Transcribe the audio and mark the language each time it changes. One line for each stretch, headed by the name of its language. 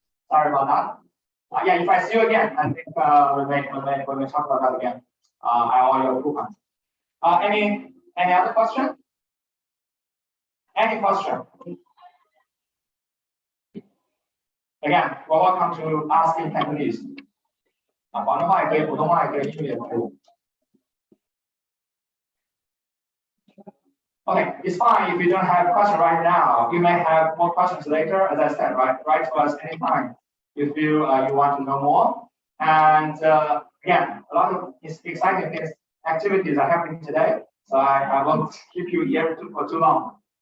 English: Sorry about that. Yeah, if I see you again, I think when we talk about that again, I owe you a coupon. Any other question? Any question? Again, we're welcome to ask in Cantonese.
Chinese: 广东话也可以，普通话也可以，英语也可以。
English: Okay, it's fine if you don't have a question right now. You may have more questions later, as I said, right? Write to us anytime if you want to know more. And again, a lot of exciting things, activities are happening today, so I won't keep you here for too long.